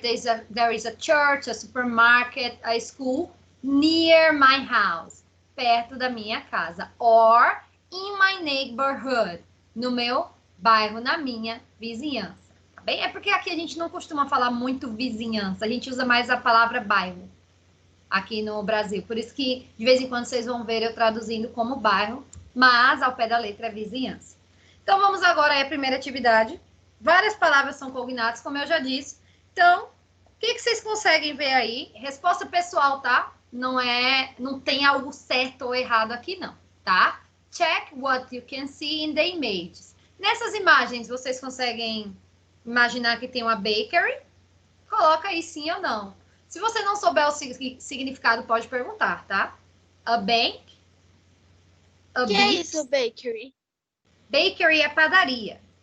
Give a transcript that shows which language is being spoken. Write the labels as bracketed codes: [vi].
[en] There is a church, a supermarket, a school near my house. [pt] Perto da minha casa. [en] Or in my neighborhood. [pt] No meu bairro, na minha vizinhança. Tá bem? É porque aqui a gente não costuma falar muito vizinhança. A gente usa mais a palavra bairro aqui no Brasil. Por isso que, de vez em quando, vocês vão ver eu traduzindo como bairro, mas ao pé da letra é vizinhança. Então, vamos agora à primeira atividade. Várias palavras são cognatas, como eu já disse. Então, o que vocês conseguem ver aí? Resposta pessoal, tá? Não tem algo certo ou errado aqui, não, tá? [en] Check what you can see in the images. [pt] Nessas imagens, vocês conseguem imaginar que tem uma bakery? Coloca aí sim ou não. Se você não souber o significado, pode perguntar, tá? [en] A bank. [pt] O que é isso, bakery? Bakery é padaria.